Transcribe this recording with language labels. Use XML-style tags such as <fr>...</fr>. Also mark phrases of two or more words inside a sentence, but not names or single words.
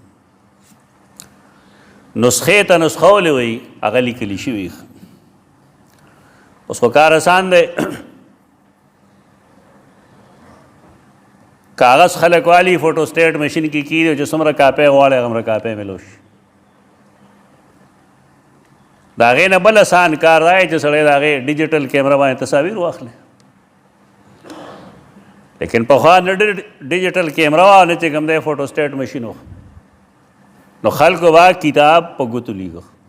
<ps>نسخې ته نسخه ولې وایي هغه لیکلی شوي. اوس خو کار آسان دی کاغذ خلق والی</ps> <en>photostat machine</en> <ps>کی دی چې څومره کاپی غواړي هغومره کاپی میلو شي. د هغې نه بل آسان کار دی چې سړی د هغې</ps> <en>digital camera</en> <ps>باندې تصاویر واخلي. لیکن پخوا نه</ps> <en>digital camera</en> <ps>وه نه چې کوم دی</ps> <en>photostat machine</en> <ps>و نو خلکو به کتاب په ګوتو لیکه.</ps>